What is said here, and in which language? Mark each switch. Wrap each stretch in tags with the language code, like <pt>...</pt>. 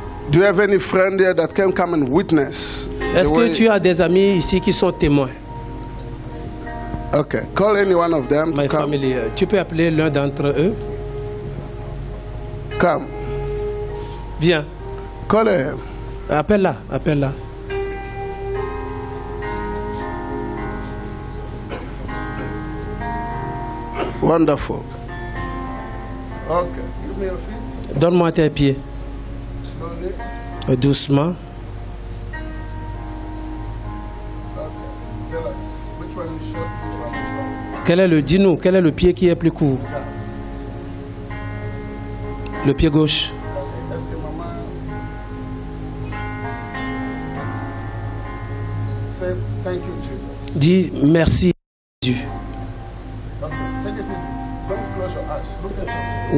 <en>Do you have any friend here that can come and witness?</en> <fr>Est-ce que tu as des amis ici qui sont témoins?</fr> <en>Okay, call any one of them to My come. family.</en> <fr>Tu peux appeler l'un d'entre eux?</fr> <en>Come.</en> <fr>Viens.</fr> <en>Call him.</en> <fr>Appelle-la, appelle-la.</fr> <en>Wonderful. Okay. Give me your feet.</en> <fr>Donne-moi tes pieds.</fr> <en>Slowly.</en> <fr>Doucement.</fr> <en>Okay. Tell us. Which one is short, which one is long?</en> <fr>Dis-nous, quel est le pied qui est plus court? Le pied gauche. Okay. Est-ce que maman...</fr> <en>Say thank you, Jesus.</en> <fr>Dis merci, Jésus.</fr> <en>Okay. Take it easy. Don't close your eyes. Look at your feet.</en>